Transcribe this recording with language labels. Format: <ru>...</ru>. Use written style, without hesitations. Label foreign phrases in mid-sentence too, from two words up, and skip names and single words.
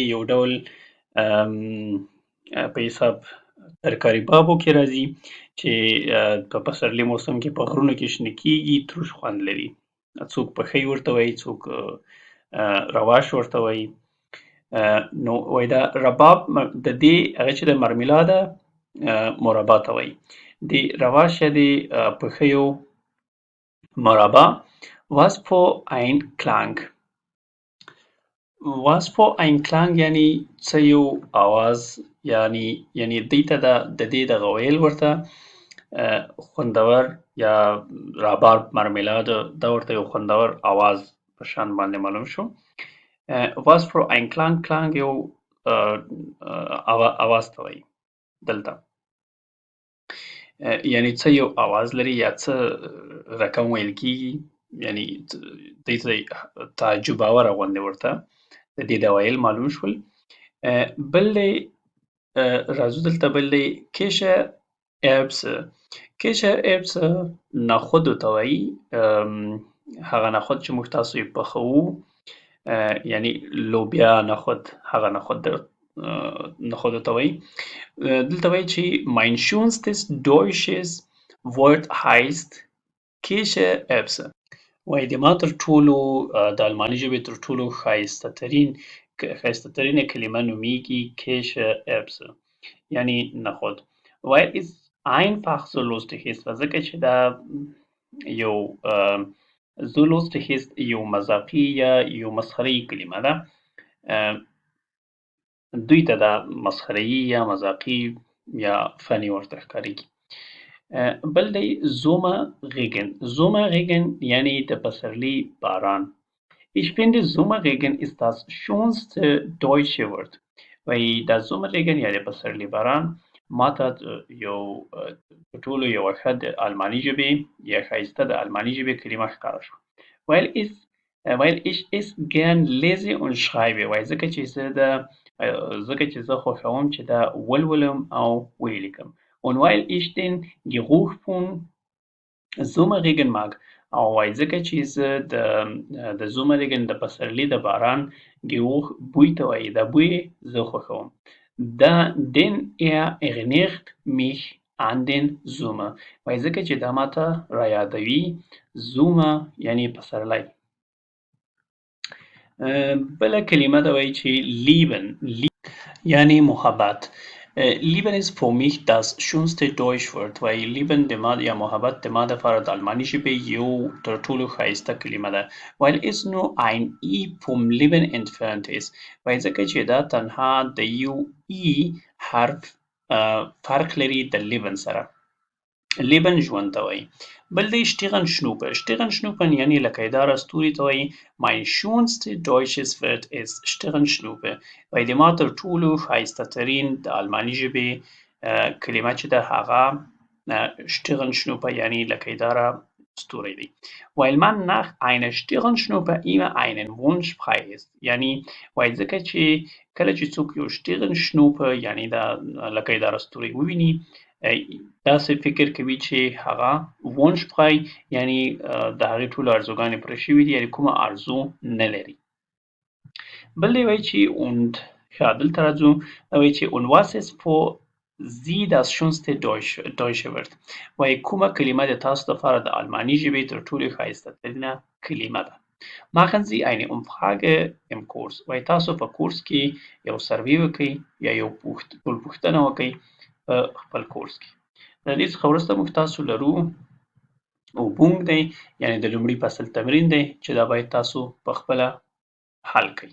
<ps>یو ډول په حساب ترکاري بابو کې راځي چې په پسرلي موسم کې په غرونو کې شنه کېږي، تروش خوند لري. څوک پخۍ ورته وایي، څوک رواش ورته وایي. نو وایي دا رباب د دې هغه چې د مارملاده مربا ته وایي. د رواش یا د پخیو مربا.</ps> <de>was für ein Klang. was für ein Klang</de> <ps>یعنی څه یو آواز، یعنی دوی ته د دې دغه ویل ورته خوندور یا رباب مارملاده دا ورته یو خوندور آواز په شان باندې معلوم شو.</ps> <de>was für ein Klang.</de> <ps>کلانګ یو آواز ته وایي دلته، یعنی څه یو آواز لري یا څه رقم ویل کېږي، یعنی دوی ته تعجب آوره غوندې ورته د دې د ویل معلوم شول. بل دی راځو دلته بل دی کیشه اپسه. کیشه اپسه نخودو ته وایي، هغه نخود چې موږ تاسو یې پخوو، یعنی لوبیا نخود، هغه نخودو ته وایي. دلته وایي چې</ps> <de>mein schönstes deutsches Wort heißt Kichererbse.</de> <ps>وایي د ما تر ټولو د الماني ژبې تر ټولو ښایسته ترینه کلمه نومیږي کیشه اربسه یعنی نخود.</ps> <de>weil es einfach so lustig ist</de> <ps>ځکه چې دا یو</ps> <de>so lustig ist</de> <ps>یو مذاقي یا یو مسخره‌يي کلمه ده. دوی ته دا مسخره‌يي یا مذاقي یا فني ورته ښکارېږي. بل دی Sommerregen یعنی د پسرلي باران.</ps> <de>Ich finde Sommerregen ist das schönste deutsche Wort.</de> <ps>وایي دا Sommerregen یا د پسرلي باران ماته یو په ټولو یوه ښه د الماني ژبې یا ښایسته د الماني ژبې کلمه ښکاره شوه.</ps> <de>weil ich es gern lese und schreibe</de> <ps>وایي ځکه چې زه خوښوم چې دا ولولم او ویې لیکم.</ps> <de>und weil ich den Geruch von Sommerregen mag</de> <ps>او وایي ځکه چې زه د Sommerregen د پسرلي د باران Geruch بوی ته وایي دا بوی زه خوښوم.</ps> <de>denn erinnert mich an den Sommer</de> <ps>وایي ځکه چې دا ماته رایادوي Sommer یعنی پسرلی. بله کلمه ده وایي چې lieben یعنی محبت.</ps> <de>Lieben ist für mich das schönste Deutschwort</de> <ps>وایي lieben د ما یا محبت د ما دپاره د الماني ژبې یو تر ټولو ښایسته کلمه ده.</ps> <de>weil es nur ein I vom Leben entfernt ist</de> <ps>وایي ځکه چې دا تنها د یو I حرف فرق لري د Leben سره. Leben ژوند ته وایي. بل دی Sternschnuppe یعنی لکهداره ستوري ته وایي.</ps> <de>mein schönste deutsches Wort ist Sternschnuppe</de> <ps>وایي د ما تر ټولو ښایسته ترین د الماني ژبې کلمه چې ده هغه Sternschnuppe یعنی لکهداره ستوری دی.</ps> <de>weil man nach einer Sternschnuppe immer einen Wunsch frei ist</de> <ps>یعنی وایي ځکه چې کله چې څوک یو Sternschnuppe یعنی دا لکهداره ستوری وویني داسې فکر کوي چې هغه</ps> <de>Wunsch frei</de> <ps>یعنی د هغې ټولو ارزوګانې پوره شوي دي یعنی کومه ارزو نه لري. بل دی وایي چې und دلته راځو وایي چې</ps> <de>und was ist für Sie das schönste deutsche Wort</de> <ps>وایي کومه کلمه د تاسو لپاره د الماني ژبې تر ټولو ښایسته ترینه کلمه ده.</ps> <de>machen Sie eine Umfrage im Kurs</de> <ps>وایي تاسو په کورس کې یو سروې وکړئ یا یو ټولپوښتنه وکړئ په خپل کورس کې. د دې څخه وروسته موږ تاسو لرو اوبونګ دی یعنی د لومړي فصل تمرین دی چې دا باید تاسو په خپله حل کړئ.</ps>